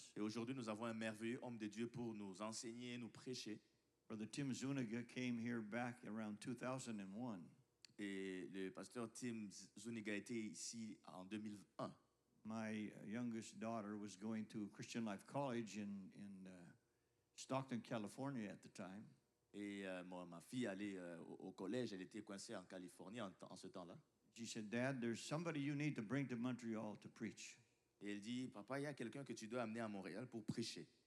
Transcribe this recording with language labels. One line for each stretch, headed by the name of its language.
French: Et aujourd'hui, nous avons un merveilleux homme de Dieu pour nous enseigner, nous prêcher.
English: Brother Tim Zuniga came here back around 2001.
French: Et le pasteur Tim Zuniga était ici en 2001.
English: My youngest daughter was going to Christian Life College in Stockton, California at the time.
French: Et ma fille allait au collège, elle était coincée en Californie en ce temps-là.
English: She said, Dad, there's somebody you need to bring to Montreal to preach.
French: Et elle dit, papa, il y a quelqu'un que tu dois amener à Montréal pour prêcher.